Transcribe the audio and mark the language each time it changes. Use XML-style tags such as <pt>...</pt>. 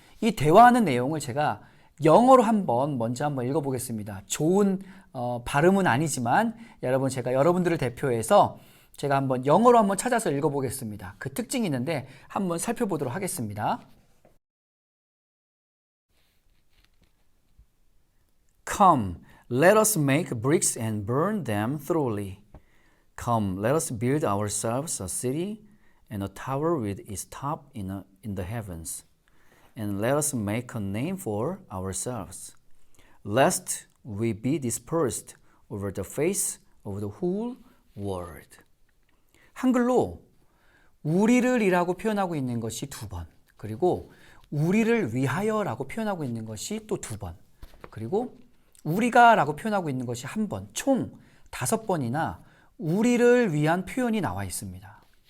<ko>이 대화하는 내용을 제가 영어로 먼저 한번 읽어보겠습니다. 좋은 발음은 아니지만 제가 여러분들을 대표해서 제가 영어로 한번 찾아서 읽어보겠습니다. 그 특징이 있는데 한번 살펴보도록 하겠습니다.</ko> <en>Come, let us make bricks and burn them thoroughly. Come, let us build ourselves a city and a tower with its top in in the heavens, and let us make a name for ourselves, lest we be dispersed over the face of the whole world.</en> <ko>한글로 우리를 이라고 표현하고 있는 것이 2번, 그리고 우리를 위하여라고 표현하고 있는 것이 또 2번, 그리고 우리가 라고 표현하고 있는 것이 1번, 총 5번이나 우리를 위한 표현이 나와 있습니다.</ko>